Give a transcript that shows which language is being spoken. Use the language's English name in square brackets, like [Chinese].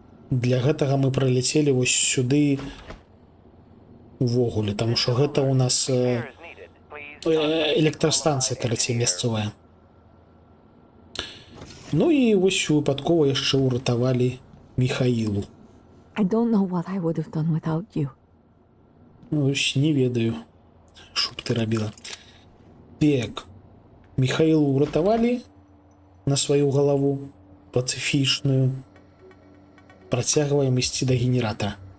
[Belarusian] Для гэтага мы прыляцелі вось сюды увогуле, таму што гэта ў нас электрастанцыя, карацей, мясцовая. Ну і вось выпадкова яшчэ ўратавалі Міхаілу. [English] I don't know what I would have done without you. [Belarusian] Ось не ведаю, што б ты рабіла. Так, Міхаілу ўратавалі на сваю галаву пацыфічную. Працягваем ісці да генератара.